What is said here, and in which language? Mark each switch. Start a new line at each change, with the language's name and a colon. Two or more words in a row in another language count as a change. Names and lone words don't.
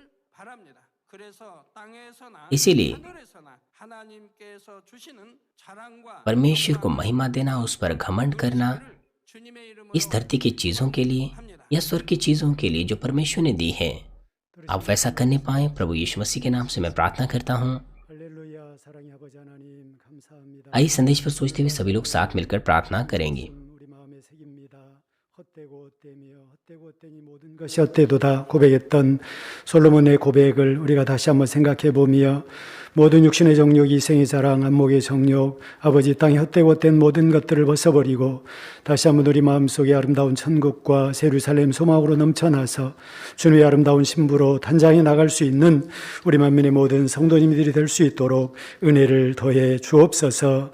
Hindi: इसीलिए परमेश्वर को महिमा देना, उस पर घमंड करना, इस धरती की चीजों के लिए या स्वर्ग की चीजों के लिए जो परमेश्वर ने दी है, आप वैसा करने पाए, प्रभु यीशु मसीह के नाम से मैं प्रार्थना करता हूँ।
Korean: 할렐루야 사랑의 아버지 하나님 감사합니다.
Hindi: आइए संदेश पर सोचते हुए सभी लोग साथ मिलकर प्रार्थना करेंगे।
Korean: 우리 마음에 새깁니다. 헛되고 헛되니 모든 것이 헛되도다 고백했던 솔로몬의 고백을 우리가 다시 한번 생각해 보며 모든 육신의 정욕, 이생의 자랑, 안목의 정욕, 아버지 땅에 헛되고 헛된 모든 것들을 벗어버리고 다시 한번 우리 마음속에 아름다운 천국과 예루살렘 소망으로 넘쳐나서 주님의 아름다운 신부로 단장해 나갈 수 있는 우리 만민의 모든 성도님들이 될 수 있도록 은혜를 더해 주옵소서.